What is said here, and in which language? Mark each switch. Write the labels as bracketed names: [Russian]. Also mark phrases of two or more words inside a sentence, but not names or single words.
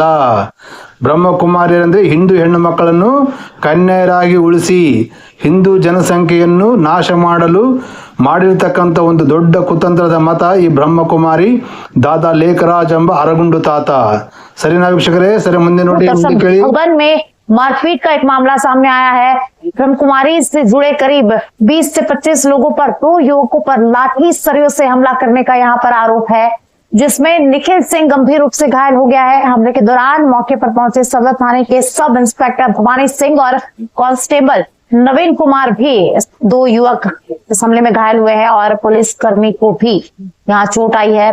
[Kannada] ಬ್ರಹ್ಮಕುಮಾರಿಯರಂದರೆ ಹಿಂದೂ ಹೆಣ್ಣು ಮಕ್ಕಳನ್ನು ಕನ್ಯರಾಗಿ ಉಳಿಸಿ ಹಿಂದೂ ಜನಸಂಖ್ಯೆಯನ್ನು ನಾಶ ಮಾಡಲು ಮಾಡಿರ್ತಕ್ಕಂಥ ಒಂದು ದೊಡ್ಡ ಕುತಂತ್ರದ ಮತ ಈ ಬ್ರಹ್ಮಕುಮಾರಿ ದಾದಾ ಲೇಖರಾಜ್ ಎಂಬ ಅರಗುಂಡು ತಾತ. ಸರಿನಾ ವೀಕ್ಷಕರೇ? ಸರಿ, ಮುಂದೆ ನೋಡಿ, ಕೇಳಿ. [Hindi] मारपीट का एक मामला सामने आया है। ब्रह्म कुमारी से जुड़े करीब 20 से 25 लोगों पर, 2 युवकों पर लाठी सरियों से हमला करने का यहाँ पर आरोप है, जिसमें निखिल सिंह गंभीर रूप से घायल हो गया है। हमले के दौरान मौके पर पहुंचे सदर थाने के सब इंस्पेक्टर भवानी सिंह और कांस्टेबल नवीन कुमार भी 2 युवक इस हमले में घायल हुए हैं और पुलिस कर्मी को भी यहाँ चोट आई है।